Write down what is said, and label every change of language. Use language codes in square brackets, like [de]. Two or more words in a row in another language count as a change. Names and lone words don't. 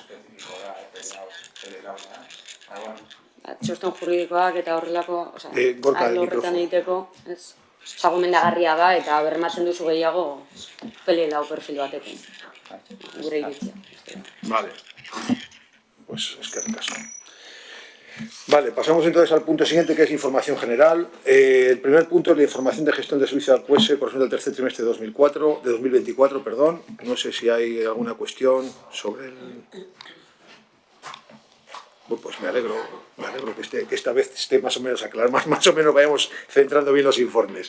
[eu] Txosten juridikoak eta horrelako, arlo horretan egiteko, ez? Gomendagarria da eta bermatzen duzu gehiago Pelelau perfil batekin. Gure iritzia. [es] Vale. Pues [eu] eskerrik asko. [es] Vale, pasamos entonces al punto siguiente, que es información general. El primer punto es la información de gestión de servicio al QS correspondiente al tercer trimestre de 2024, perdón. No sé si hay alguna cuestión sobre el... Bueno, pues me alegro que esta vez esté más o menos aclarado, más o menos vayamos centrando bien los informes.